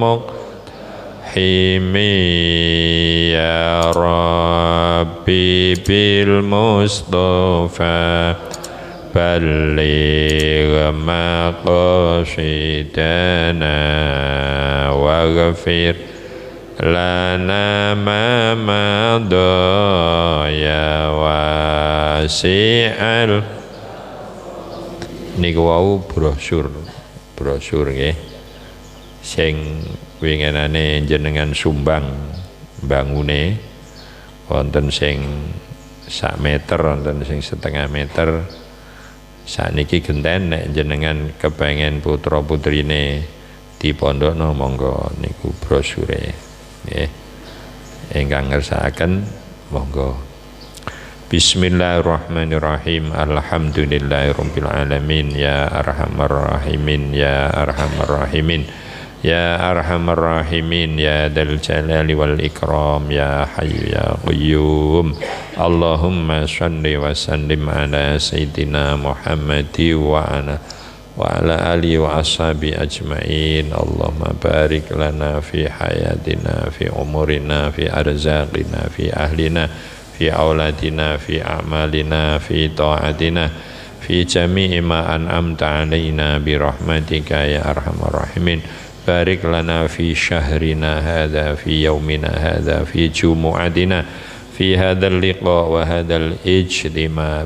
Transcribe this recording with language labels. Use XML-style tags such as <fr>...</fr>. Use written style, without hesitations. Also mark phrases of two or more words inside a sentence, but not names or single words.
<ar>مقهمي يا ربي بالمصطفى بلغ مقاصدنا واغفر لنا ما مضى يا واسع ال.</ar> <jv>Niku wau brosur nggih sing winginane jenengan sumbang bangune wonten sing 1 meter wonten sing 1/2 meter. Sakniki genten nek jenengan kepengen putra putrine dipondhokno monggo niku brosure nggih. Ingkang ngersakaken monggo.</jv> <ar>Bismillahirrahmanirrahim. الحمد لله رب العالمين يا أرحم الراحمين يا أرحم الراحمين يا أرحم الراحمين يا ذا الجلال والإكرام يا حي يا قيوم. اللهم صل وسلم على سيدنا محمد وعلى آله وأصحابه أجمعين. اللهم بارك لنا في حياتنا في أعمارنا في أرزاقنا في أهلنا في أولادنا في أعمالنا في طاعاتنا في جميع ما أنعمت علينا برحمتك يا أرحم الراحمين. بارك لنا في شهرنا هذا في يومنا هذا في جمعتنا في هذا اللقاء وهذا الاجتماع.</ar>